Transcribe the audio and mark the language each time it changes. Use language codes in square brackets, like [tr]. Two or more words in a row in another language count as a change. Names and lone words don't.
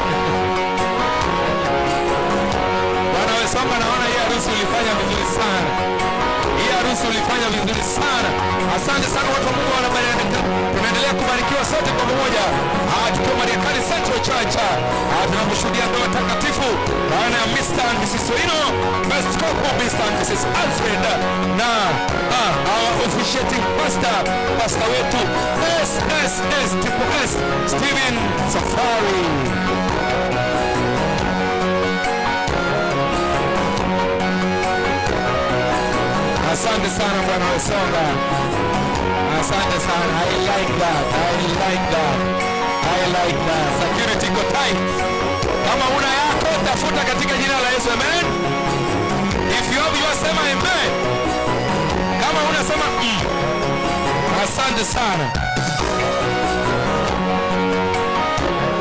[sw] Bwana Wesonga, naona hii harusi ulifanya vizuri sana. Hii harusi ulifanya vizuri sana. Asante sana watu wa Mungu wanabarikiwa. Tunaendelea kubarikiwa sote kwa pamoja. Tukiwa Marekani Central Church. Tunamshuhudia ndoa takatifu baina ya Mr. [en] and Mrs. Oino, best couple Mr. and Mrs. Alfred na our officiating pastor wetu SSS Stephen Safari. [sw] Asante sana Bwana Wesonga. Asante sana. [en] I like that. Security go tight. [sw] Kama una yako tafuta katika jina la Yesu, amen. [en] If you have yours [sw] sema amen. Kama unasema Asante sana.